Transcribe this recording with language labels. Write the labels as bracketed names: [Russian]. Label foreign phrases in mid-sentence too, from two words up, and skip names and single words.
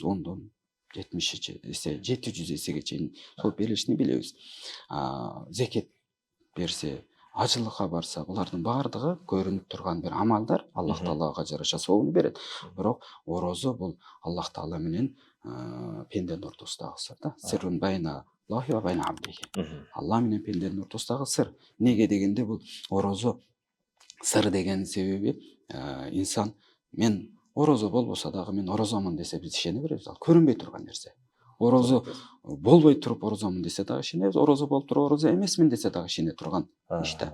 [Kyrgyz] 10дон 70 эсе, 700 эсеге чейин сооп берилишин билебиз. Зекет берсе, ажылыкка барса, булардын баардыгы көрүнүп турган бир амалдар, Аллах Таалага жараша сообун берет. Бирок орозо бул Аллах Таала менен пенденин ортосундагы сыр да. [Arabic] سر بين الله وبين عبده. [Kyrgyz] Алла менен пенденин ортосундагы сыр. Неге дегенде бул орозо сыр деген себеби, инсан мен орозо болбосо дагы мен орозомун десе биз ишене беребиз. Ал көрүнбөй турган нерсе. Орозо болбой туруп орозомун десе дагы ишенебиз, орозо болуп туруп орозо эмесмин десе дагы ишене турган иш да.